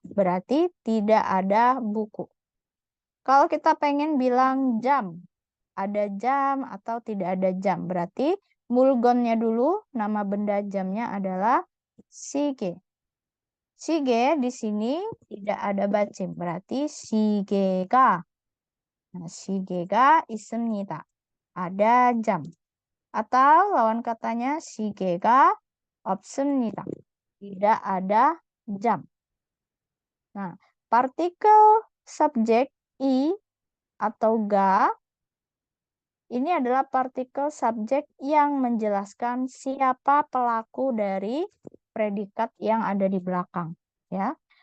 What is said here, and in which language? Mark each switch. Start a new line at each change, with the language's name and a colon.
Indonesian: Berarti tidak ada buku. Kalau kita pengen bilang jam, ada jam atau tidak ada jam. Berarti mulgonnya dulu, nama benda jamnya adalah 시계. 시계 di sini tidak ada bacim. Berarti 시계가.
Korean: Nah, 시계가 있습니다.
Indonesian: Ada jam. Atau lawan katanya
Korean: 시계가 없습니다.
Indonesian: Tidak ada jam. Nah, partikel subjek i atau ga ini adalah partikel subjek yang menjelaskan siapa pelaku dari predikat yang ada di belakang, ya.